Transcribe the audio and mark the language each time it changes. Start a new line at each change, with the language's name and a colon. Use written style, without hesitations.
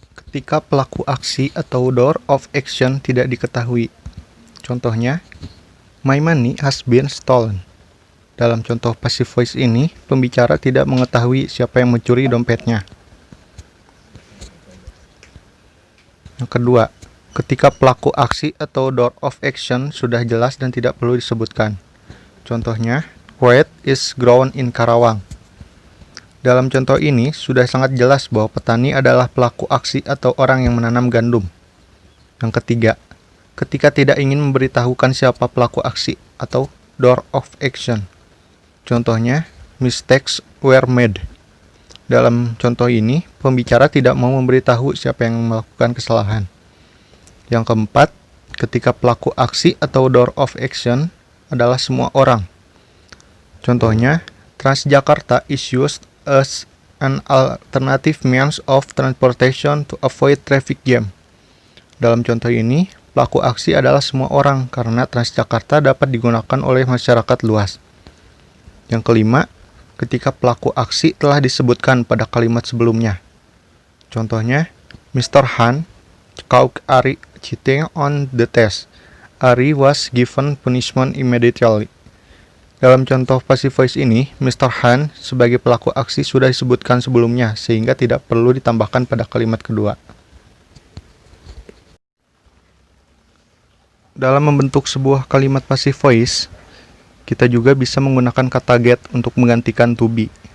Indonesian: Ketika pelaku aksi atau
English: door of action
Indonesian: tidak diketahui. Contohnya,
English: my money has been stolen.
Indonesian: Dalam contoh passive voice ini, pembicara tidak mengetahui siapa yang mencuri dompetnya. Yang kedua, ketika pelaku aksi atau
English: door of action
Indonesian: sudah jelas dan tidak perlu disebutkan. Contohnya,
English: wheat is grown in Karawang.
Indonesian: Dalam contoh ini, sudah sangat jelas bahwa petani adalah pelaku aksi atau orang yang menanam gandum. Yang ketiga, ketika tidak ingin memberitahukan siapa pelaku aksi atau
English: door of action.
Indonesian: Contohnya,
English: mistakes were made.
Indonesian: Dalam contoh ini, pembicara tidak mau memberitahu siapa yang melakukan kesalahan. Yang keempat, ketika pelaku aksi atau
English: door of action
Indonesian: adalah semua orang. Contohnya,
English: Transjakarta is used as an alternative means of transportation to avoid traffic jam.
Indonesian: Dalam contoh ini, pelaku aksi adalah semua orang karena Transjakarta dapat digunakan oleh masyarakat luas. Yang kelima, ketika pelaku aksi telah disebutkan pada kalimat sebelumnya. Contohnya, Mr.
English: Han caught Ari cheating on the test. Ari was given punishment immediately.
Indonesian: Dalam contoh passive voice ini, Mr. Han sebagai pelaku aksi sudah disebutkan sebelumnya, sehingga tidak perlu ditambahkan pada kalimat kedua. Dalam membentuk sebuah kalimat passive voice, kita juga bisa menggunakan kata get untuk menggantikan to be.